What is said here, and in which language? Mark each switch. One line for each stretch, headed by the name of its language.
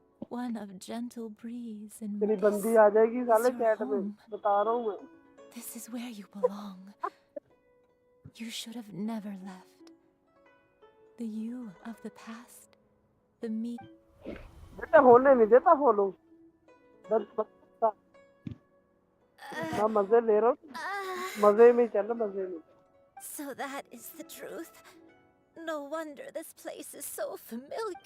English: One of gentle breeze and
Hindi: तेरी बंदी आ जाएगी साले चैट में, बता रहा हूँ मैं।
English: This is where you belong. You should have never left. The you of the past, the me.
Hindi: बेटा होने नहीं देता फॉलो। इतना मजे ले रहा हूँ, मजे में चल, मजे में।
English: So that is the truth. No wonder this place is so familiar.